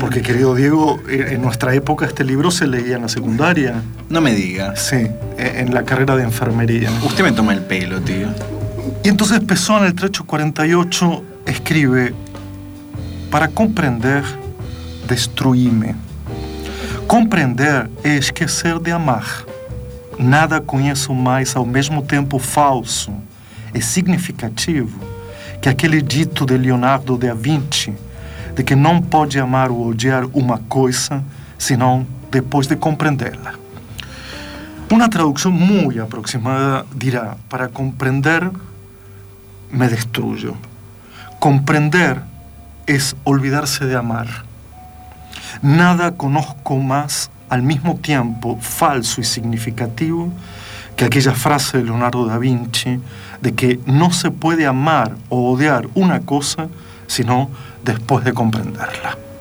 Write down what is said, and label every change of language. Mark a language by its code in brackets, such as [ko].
[es] Porque, querido Diego, en nuestra época este libro se leía en la secundaria. No me diga. Sí, en la carrera de enfermería. Usted me toma el pelo, tío. Y entonces Pessoa, en el trecho 48, escribe: para comprender, destruíme. [pt] Comprender é esquecer de amar. Nada conheço mais ao mesmo tempo falso e significativo que aquele dito de Leonardo da Vinci, de que não pode amar ou odiar uma coisa senão depois de compreendê-la. Uma tradução muito aproximada dirá: para compreender, [es] me destruyo. [pt] Comprender é olvidar-se de amar. [es] Nada conozco más al mismo tiempo falso y significativo que aquella frase de Leonardo da Vinci de que no se puede amar o odiar una cosa sino después de comprenderla.